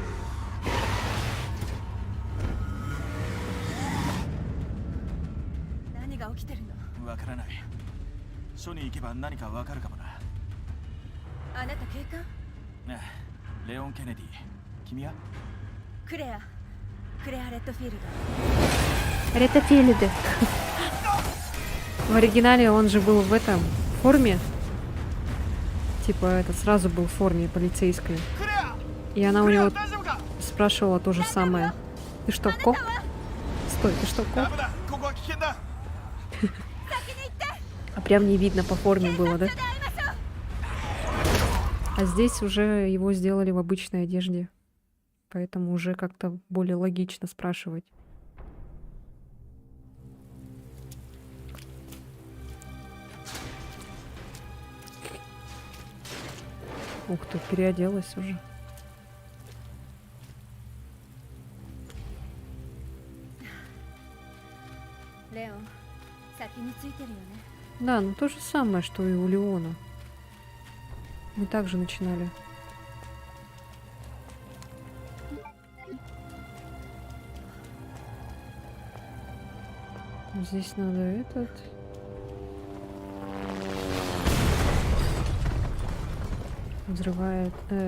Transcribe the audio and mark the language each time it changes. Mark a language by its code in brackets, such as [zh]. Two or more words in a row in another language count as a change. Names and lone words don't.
[ja] 何が起きてるのわからない署に行けば何かわかるかもなあなた警官ねえレオン・ケネディ君はクレアレッドフィールド [ru] Ретофилиды. В оригинале он же был в этом форме. Типа этот сразу был в форме полицейской. И она у него спрашивала то же самое. Ты что, коп? Стой, ты что, коп? [ja] ここは危険だ。 [ru] А прям не видно по форме было, да? А здесь уже его сделали в обычной одежде. Поэтому уже как-то более логично спрашивать. Ух ты, переоделась уже. Леон, [ja] 先についてるよね。 [ru] Да, ну то же самое, что и у Леона. Мы также начинали. Здесь надо этот. Взрывает.